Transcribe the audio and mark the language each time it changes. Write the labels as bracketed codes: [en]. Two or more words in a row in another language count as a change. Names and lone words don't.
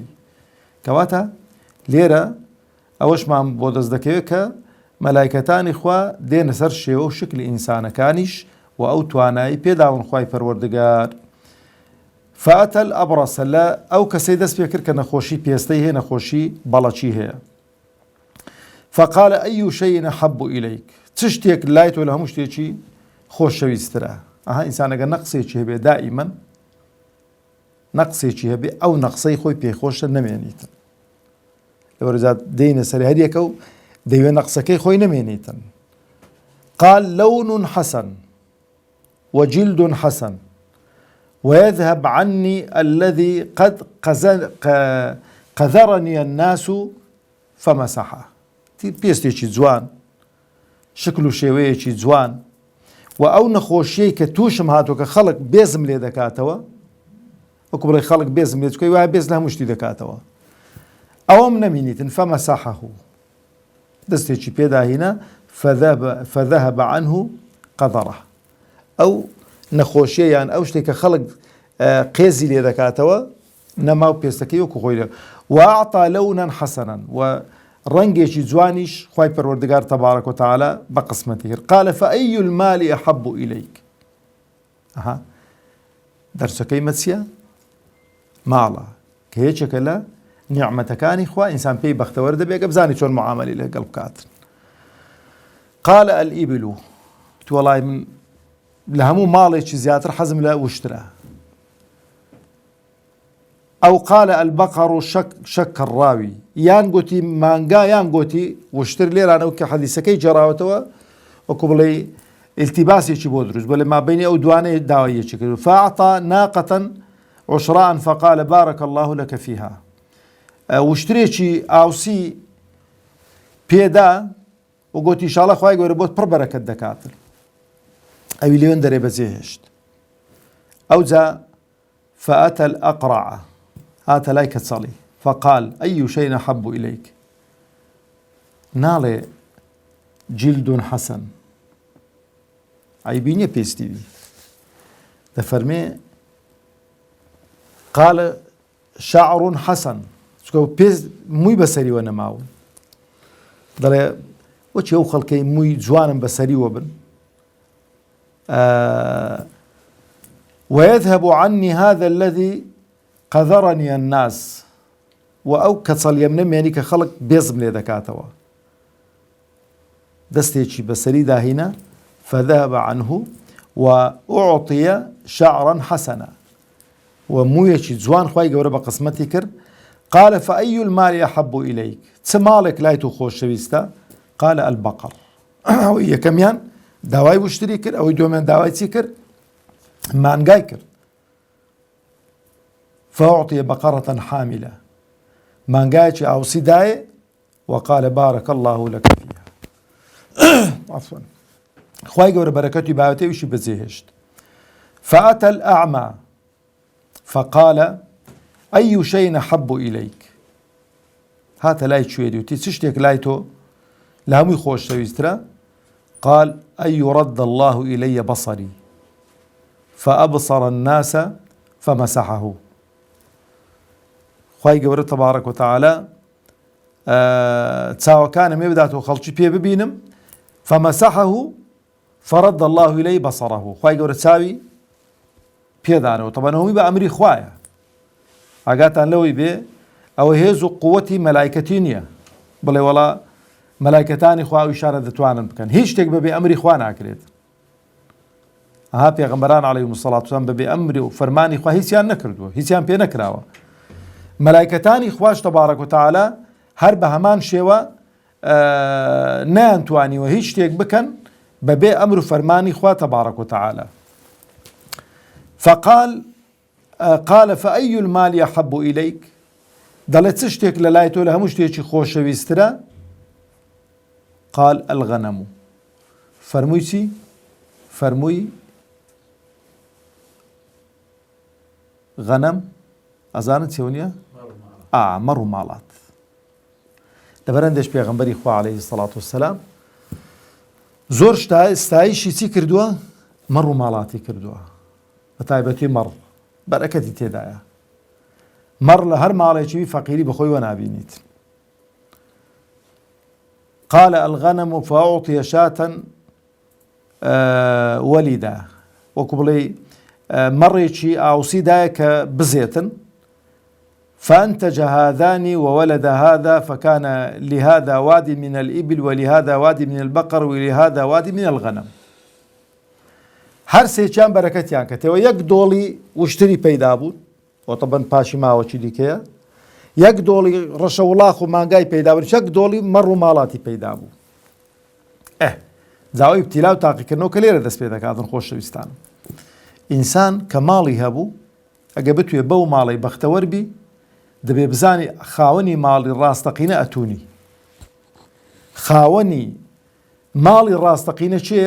[ckb] کەواتە لێرە ئەوەشمان بۆ دەست دەکەوێت کە مەلایکەتانی خوا دێنە سەر شێوە و شکلی ئینسانەکانیش و ئەو توانایی پێداون خوای پەروەردگار. [ar] فأتى الأبرص [ckb] لە ئەو کەسەی دەست پێ کرد کە نەخۆشی پێستەی هەیە نەخۆشی بەڵەچی هەیە. [ar] فقال أي شيء أحب إليك. [ckb] چ شتێک لای تۆ لە هەموو شتێکی خۆشەویستترە. ئینسانەگە نەقسێکی هەبێ دائیمەن نەقسێکی هەبێ ئەو نەقسەی خۆی پێخۆشە نەمێنیتن. لەوەرجات دێنە سەر هەریەکە و دەیوێ نەقسەکەی خۆی نەمێنیتن. [ar] قال لون حسن وجلد حسن ويذهب عني الذي قد قذرني الناس فمسحه. [ckb] پێستێکی جوان شکل و شێوەیەکی جوان و ئەو نەخۆشیەی کە تووشم هاتووە کە خەڵک بێزم لێ دەکاتەوە وەکو بڵێ خەڵک بێزم لێ چکەی وایە بێز لە هەموو شتی دەکاتەوە ئەوەم نەمینیتن فمەسەحه دەستێکی پێداهینە [ar] فذهب عنه قەذەره. [ckb] ئەو نەخۆشیە یان ئەو شتێک کە خەڵک قێزی لێ دەکاتەوە نەما و پێستەکەی وەکو خۆی [ar] وأعطى لونا حسنا [ckb] و ڕەنگێکی جوانیش خوای پەروەردگار [ar] تەبارەک و تەعالا [ckb] بە قسمەتی کرد. [ar] قال فأي المال أحب إليك. [ckb] دەرسەکەی مەچیە ماڵە کە هیچێکە لە نیعمەتەکانی خوا ئینسان پێی بەختەوەرە دەبێت کە بزانی چۆن معامەلی لەگەڵ بکاتن. [ar] قال الإبل. [ckb] وەڵای من لە هەموو ماڵێکی زیاتر حەزم لە وشترە. ئەو [ar] قال البقر شك الراوي [ckb] یان گوتی مانگا یان گوتی وشتر. لێرانەوە کە حەدیسەکەی جێراوەتەوە وەکو بڵێ التباسێکی بۆ دروست بڵێ مابینی ئەو دوانەیە داوایەکی کرد. [ar] فأعطى ناقة عشراء فقال بارك الله لك فيها. [ckb] وشترێکی ئاوسی پێدا و گوتی ئینشاڵڵا خوای گەورە بۆت پڕ بەرەکەت دەکاتن. ئەوی لێوێن دەرێ بەجێهێشت. [ar] ئەوجا فأتى الأقرع [ckb] هاتە لای کەچەڵی [ar] فقال أي شيء أحب إليك. [ckb] ناڵێ [ar] جلد حسن [ckb] عیبی نییە پێستی دەفەرمێ [ar] قال شعر حسن [ckb] چکە پێست مووی بەسەریوە نەماون. دەڵێ وەچی ئەو خەڵکەی مووی جوانم بەسەریوە بن. [ar] ويذهب عني هذا الذي قذرني الناس. [ckb] و ئەو کەچەڵیەم نەمێنی کە خەڵک بێزم لێ دەکاتەوە. دەستێکی بەسەری داهینە [ar] فذهب عنه وأعطي شعرا حسنا [ckb] و موویەکی جوان خوای گەورە بە قسمەتی کرد. [ar] قال فأي المال أحب إليك. [ckb] چ ماڵێک لای تۆ خۆشەویستە؟ [ar] قال البقر. [ckb] ئەوەی یەکەمیان داوای وشتری کرد ئەوەی دووەمیان داوای چی کرد؟ مانگای کرد. [ar] فأعطي بقرة حاملة [ckb] مانگایەکی ئاوسی دایێ [ar] وقال بارك الله لك فيها. [ckb] عفوا خوای گەورە بەرەکەتی باوەتێویشی بەجێهێشت. [ar] فأتى الأعمى فقال أي شيء أحب إليك. [ckb] هاتە لای کوێری وتی چ شتێک لای تۆ لە هەمووی خۆشەویسترە؟ [ar] قال أن يرد الله إلي بصري فأبصر الناس فمسحه. [ckb] خوای گەورە [ar] تەبارەک و تەعالا [ckb] چاوەکانم ێ بداتەوە خەڵکی پێ ببینم [ar] فمسحه فرد الله إلي بصره. [ckb] خوای گەورە چاوی پێدانەوە. تەبەن هەمووی بە ئەمری خوایە. ئاگاتان لەوەی بێ ئەوە هێز و قووەتی مەلایکەتی نییە بڵێ وەڵا مەلایکەتانی خوا و ئیشارە دەتوانن بکەن هیچ شتێک بەبێ ئەمری خوا ناکرێت ئەها پێغەمبەران [ar] عەلەیهیمو سەڵات وسەلام [ckb] بەبێ ئەمری و فەرمانی خوا هیچیان نەکردووە هیچیان پێ نەکراوە مەلایکەتانی خوش [ar] تەبارەک و تەعالا [ckb] هەر بە هەمان شێوە نەیانتوانیوە هیچ شتێک بکەن بەبێ ئەمر و فەرمانی خوا [ar] تەبارەک و تەعالا قال فأي المال أحب إليك [ckb] دەڵێت چ شتێک لە لای تۆ لە هەموو شتێکی خۆشەویسترە [ar] قال الغنم [ckb] فەرمووی چی؟ فەرمووی غەنەم ئەزانت چێو نییە؟ مەڕ و ماڵات لەبەرەندێش پێغەمبەری خوا [ar] عەلەیهی سەڵات وسەلام [ckb] زۆر ستایشی چی کردووە؟ مەڕ و ماڵاتی کردووە بە تایبەتی مەڕ بەرەکەتی تێدایە مەڕ لە هەر ماڵێکی فەقیری بەخۆی وەنابینیت [ar] قال الغنم فأعطي شاة [ckb] ولدا وەکو بڵێ مەڕێکی ئاوسی دایە کە بزێتن [ar] فأنتج هذان وولد هذا فكان لهذا وادي من الإبل ولهذا وادي من البقر ولهذا وادي من الغنم [ckb] هەر سێکیان بەرەکەتیان کەتەوە یەک دۆڵی وشتری پەیدا بوون وطبعا پاشی ماوەکی دیکەیە یەک دۆڵی ڕەشە وڵاخ و مانگای پەیدا بوون یەک دۆڵی مەڕ و ماڵاتی پەیدا بوو جاوای ابتیلا و تاقیکردنەوە کە لێرە دەست پێ دەکاتن خۆشەویستان ئینسان کە ماڵی هەبوو ئەگە بتوێ بەو ماڵی بەختەوەربی دەبێ بزانی خاوەنی ماڵی ڕاستەقینە ئەتونی خاوەنی ماڵی ڕاستەقینە چێیە؟